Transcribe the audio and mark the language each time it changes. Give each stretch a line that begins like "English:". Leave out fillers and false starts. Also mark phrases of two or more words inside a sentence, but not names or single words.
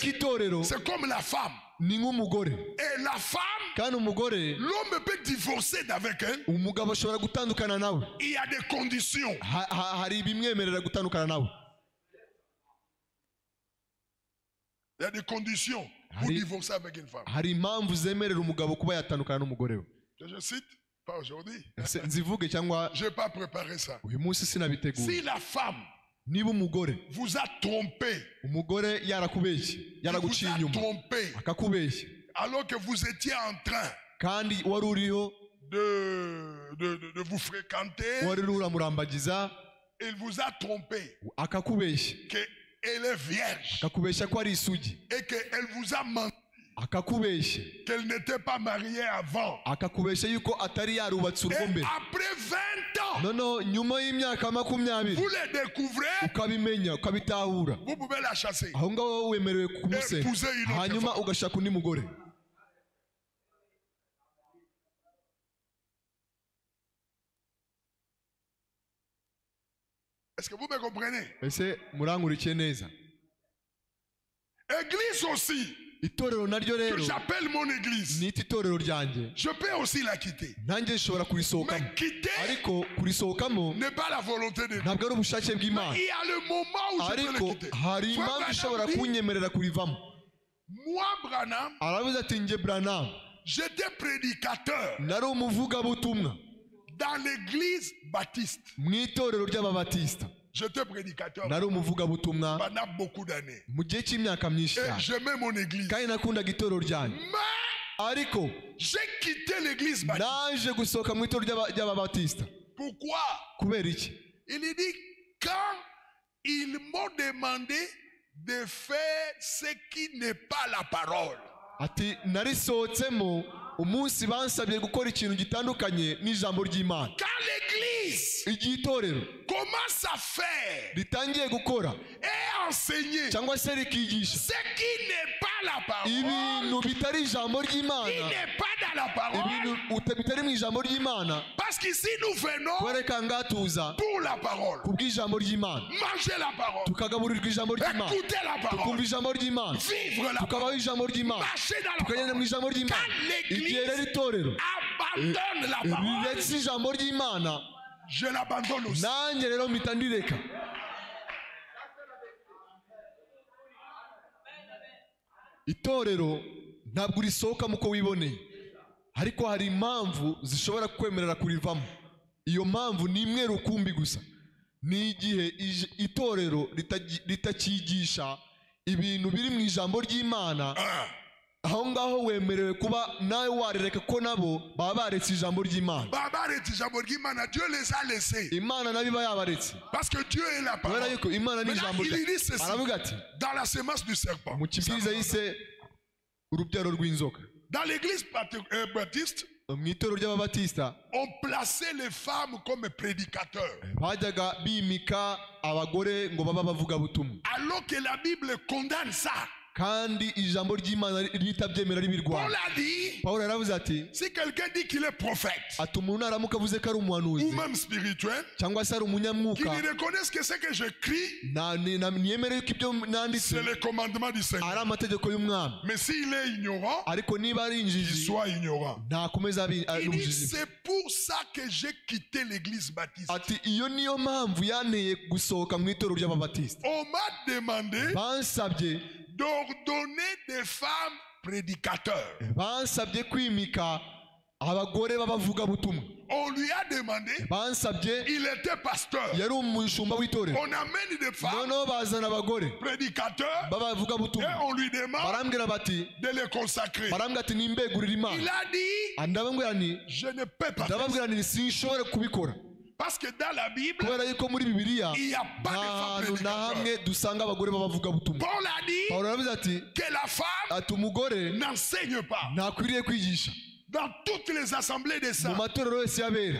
French: l'église,
Kinyarwanda: itorero
French: c'est comme la femme.
Kinyarwanda: ni nk'umugore,
French: Et la femme,
Kinyarwanda: kandi umugore,
French: l'homme peut divorcer d'avec elle.
Kinyarwanda: umugabo ashobora gutandukana nawe.
French: Il y a des conditions.
Kinyarwanda: hari ibimwemerera gutandukana nawe.
French: Il y a des conditions pour divorcer avec une femme.
Kinyarwanda: hari impamvu zemerera umugabo kuba yatandukana n'umugore we.
French: Je cite, pas aujourd'hui.
Kinyarwanda: nzivuge cyangwa
French: Je n'ai pas préparé ça.
Kinyarwanda: uyu munsi sinabiteguye.
French: Si la femme
Kinyarwanda: niba umugore
French: vous a trompé,
Kinyarwanda: umugore yarakubeshye
French: il vous
Kinyarwanda: yaraguciye
French: a
Kinyarwanda: inyuma
French: trompé,
Kinyarwanda: akakubeshya
French: alors que vous étiez en train
Kinyarwanda: kandi wari uriho
French: de vous fréquenter,
Kinyarwanda: wari uramurambagiza
French: il vous a trompé,
Kinyarwanda: akakubeshya
French: qu'elle est vierge
Kinyarwanda: akakubeshya ko ari isugi
French: et qu'elle vous a menti,
Kinyarwanda: akakubeshya
French: qu'elle n'était pas mariée avant.
Kinyarwanda: akakubeshya yuko atari yarubatse
French: Et
Kinyarwanda: urugo mbere
French: après 20 ans,
Kinyarwanda: noneho nyuma y'imyaka 20
French: vous les découvrez,
Kinyarwanda: ukabimenya ukabitahura
French: vous pouvez la chasser.
Kinyarwanda: aho ngaho wemerewe kumusenya
French: Épouser une autre
Kinyarwanda: hanyuma
French: femme.
Kinyarwanda: ugashaka undi mugore.
French: Est-ce que vous me comprenez?
Kinyarwanda: ese murankurikiye neza?
French: Église aussi,
Kinyarwanda: itorero naryo
French: que
Kinyarwanda: rero
French: j'appelle mon église,
Kinyarwanda: nita itorero ryanjye
French: je peux aussi la quitter.
Kinyarwanda: nanjye nshobora kurisohokamo
French: Mais quitter
Kinyarwanda: ariko kurisohokamo
French: n'est pas la volonté de Dieu.
Kinyarwanda: ntabwo ari ubushake bw'Imana
French: Il y a le moment où je peux
Kinyarwanda: ariko
French: le quitter.
Kinyarwanda: hari
French: Frère
Kinyarwanda: impamvu
French: Branham
Kinyarwanda: ishobora
French: dit,
Kinyarwanda: kunyemerera kurivamo.
French: moi, Branham,
Kinyarwanda: aravuze ati njye Branham
French: j'étais prédicateur
Kinyarwanda: nari umuvugabutumwa
French: dans l'église baptiste.
Kinyarwanda: mu itorero ry'ababatisita
French: J'étais prédicateur
Kinyarwanda: nari umuvugabutumwa
French: pendant beaucoup d'années.
Kinyarwanda: mu gihe cy'imyaka myinshi
French: Et
Kinyarwanda: cyane
French: j'aimais mon église.
Kinyarwanda: kandi nakundaga itorero ryanjye
French: Mais
Kinyarwanda: ariko
French: j'ai quitté l'église baptiste.
Kinyarwanda: naje gusohoka mu itorero ry'ababatisita.
French: Pourquoi?
Kinyarwanda: kubera iki?
French: Il dit, quand ils m'ont demandé de faire ce qui n'est pas la parole.
Kinyarwanda: ati narisohotsemo umunsi bansabye gukora ikintu gitandukanye n'ijambo ry'Imana.
French: Quand l'église
Kinyarwanda: igihe itorero
French: commence à faire
Kinyarwanda: ritangiye gukora
French: et enseigner
Kinyarwanda: cyangwa se rikigisha
French: ce qui n'est pas la parole,
Kinyarwanda: ibintu bitari ijambo
French: qui
Kinyarwanda: ry'Imana,
French: n'est pas dans la parole,
Kinyarwanda: ibintu bitari mu ijambo ry'Imana,
French: parce qu'ici nous venons
Kinyarwanda: kwereka ngatuza
French: pour la parole,
Kinyarwanda: ku bw'ijambo ry'Imana,
French: manger la parole,
Kinyarwanda: tukagaburirwa ijambo ry'Imana,
French: écouter la
Kinyarwanda: tukumva
French: parole,
Kinyarwanda: ijambo ry'Imana,
French: vivre la
Kinyarwanda: tukabaho
French: parole,
Kinyarwanda: ijambo ry'Imana,
French: marcher dans la
Kinyarwanda: tukagenda mu
French: parole.
Kinyarwanda: ijambo ry'Imana.
French: Quand
Kinyarwanda: igihe rero
French: l'église
Kinyarwanda: itorero
French: abandonne la parole,
Kinyarwanda: riretse ijambo ry'Imana,
French: je l'abandonne aussi.
Kinyarwanda: nanjye rero mpita ndireka. itorero ntabwo urisohokamo uko wiboneye, ariko hari impamvu zishobora kwemerera kurivamo. iyo mpamvu ni imwe rukumbi gusa, ni igihe itorero ritakigisha ibintu biri mu ijambo ry'Imana. aho ngaho wemerewe kuba nawe warereka ko nabo baba baretse ijambo ry'Imana.
French: Dieu les a laissés.
Kinyarwanda: Imana nabi iba yabaretse
French: Parce que Dieu est la
Kinyarwanda: kubera
French: parole.
Kinyarwanda: yuko Imana ni ijambo
French: Il dit ceci,
Kinyarwanda: aravuga ati
French: dans la semence du serpent.
Kinyarwanda: mu kibwiriza yise urubyaro rw'inzoka.
French: Dans l'église baptiste,
Kinyarwanda: mu itorero ry'ababatisita
French: on plaçait les femmes comme prédicateurs.
Kinyarwanda: bajyaga bimika abagore ngo baba bavugabutumwa,
French: Alors que la Bible condamne ça.
Kinyarwanda: kandi ijambo ry'Imana ritabyemera
French: Paul
Kinyarwanda: ribirwanya.
French: a dit,
Kinyarwanda: Pawulo yaravuze ati
French: si quelqu'un dit qu'il est prophète
Kinyarwanda: ati umuntu naramuka avuze ko ari umuhanuzi
French: ou même spirituel,
Kinyarwanda: cyangwa se ari
French: qu'il
Kinyarwanda: umunyamwuka,
French: reconnaisse que ce que j'écris,
Kinyarwanda: ntiyemere yuko ibyo nanditse
French: c'est le commandement du
Kinyarwanda: ari
French: Seigneur.
Kinyarwanda: amategeko y'umwami.
French: Mais s'il est ignorant,
Kinyarwanda: ariko niba ari
French: qu'il
Kinyarwanda: injiji
French: soit ignorant.
Kinyarwanda: ntakomeza
French: Il dit,
Kinyarwanda: ubujiji.
French: c'est pour ça que j'ai quitté l'église baptiste.
Kinyarwanda: ati iyo niyo mpamvu yanteye gusohoka mu itorero ry'ababatisita.
French: On m'a demandé
Kinyarwanda: bansabye
French: d'ordonner des femmes prédicateurs.
Kinyarwanda: bansabye kwimika abagore b'abavugabutumwa.
French: On lui a demandé,
Kinyarwanda: bansabye,
French: il était pasteur.
Kinyarwanda: yari umushumba w'itorero,
French: On amène des femmes
Kinyarwanda: noneho bazana abagore
French: prédicateurs et
Kinyarwanda: b'abavugabutumwa,
French: on lui demande
Kinyarwanda: barambwira bati
French: de les consacrer.
Kinyarwanda: barambwira ati nimbegurire
French: Il
Kinyarwanda: Imana.
French: a dit,
Kinyarwanda: ndababwira nti
French: je ne peux pas faire ça.
Kinyarwanda: ndababwira nti sinshobora kubikora,
French: Parce que dans la Bible,
Kinyarwanda: kubera yuko muri Bibiliya
French: il n'y a pas de
Kinyarwanda: nta
French: femmes
Kinyarwanda: hantu na
French: prédicateurs.
Kinyarwanda: hamwe dusanga abagore b'abavugabutumwa.
French: Paul a dit
Kinyarwanda: Pawulo yaravuze ati
French: que la femme
Kinyarwanda: ati umugore
French: n'enseigne pas
Kinyarwanda: ntakwiriye kwigisha
French: dans toutes les assemblées des
Kinyarwanda: mu
French: saints.
Kinyarwanda: matorero yose y'abera.